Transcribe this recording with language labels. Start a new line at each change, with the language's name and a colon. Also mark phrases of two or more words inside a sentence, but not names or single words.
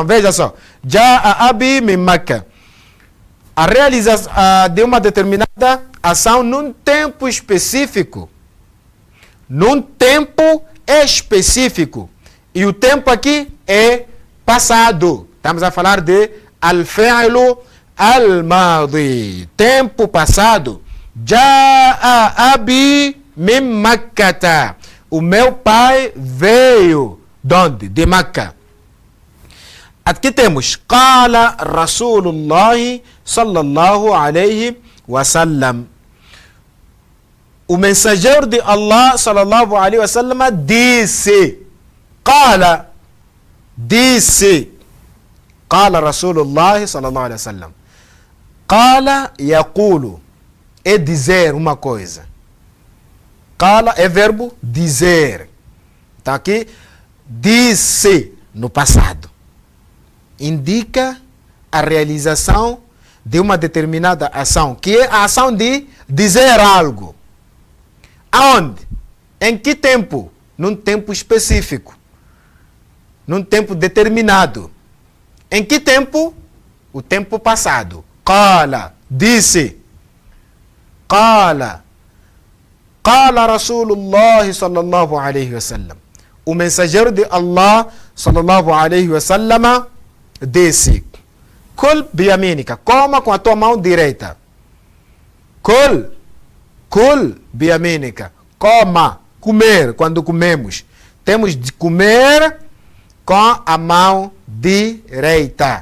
Portuguese: Veja só.
Arabic: جاء أبي من مكة.
Portuguese: A realização de uma determinada ação num tempo específico. Num tempo específico. E o tempo aqui é passado. Estamos a falar de
Arabic: الفعل الماضي.
Portuguese: Tempo passado.
Arabic: جاء أبي من مكة.
Portuguese: O meu pai veio de onde? De Meca. Aqui temos
Arabic: قال رسول الله صلى الله عليه وسلم.
Portuguese: O mensageiro de Allah
Arabic: صلى الله عليه وسلم
Portuguese: disse. Qala disse.
Arabic: قال رسول الله صلى الله عليه وسلم. قال يقول.
Portuguese: É dizer uma coisa. Qala é verbo dizer. Está aqui. Disse no passado. Indica a realização de uma determinada ação, que é a ação de dizer algo. Aonde? Em que tempo? Num tempo específico. Num tempo determinado. Em que tempo? O tempo passado. Qala, disse.
Arabic: Qala. قال رسول الله صلى الله عليه وسلم.
Portuguese: O mensageiro de Allah
Arabic: صلى الله عليه وسلم
Portuguese: disse.
Arabic: كل بيمينك.
Portuguese: Coma com a tua mão direita.
Arabic: كل بيمينك.
Portuguese: Coma. Comer. Quando comemos. Temos de comer com a mão direita.